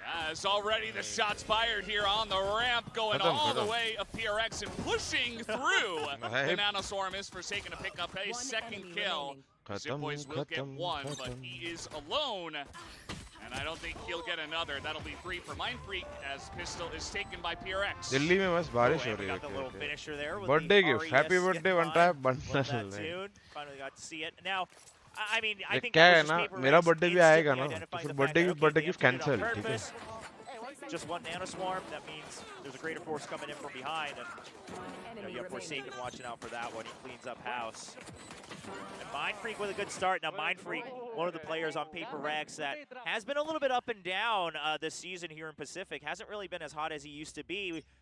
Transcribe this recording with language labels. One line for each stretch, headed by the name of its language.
English: As already the shots fired here on the ramp, going all the way of PRX and pushing through. The nanoswarm is Forsaken to pick up a second kill. 𝘼𝐿𝐼𝐍𝐿𝐼 will get 1, but he is alone. And I don't think he'll get another. That'll be 3 for Mindfreak as pistol is taken by PRX.
Hindi: Delhi में बस बारिश हो रही है.
English: Birthday gift, happy birthday one time bundle. Finally got to see it. Now, I mean, I think
Hindi: क्या है ना, मेरा birthday भी आएगा ना, तो फिर birthday gift cancel, ठीक है?
English: Just one nanoswarm, that means there's a greater force coming in from behind, and you have Forsaken watching out for that one. He cleans up house. And Mindfreak with a good start. Now Mindfreak, one of the players on PRX that has been a little bit up and down this season here in Pacific, hasn't really been as hot as he used to be.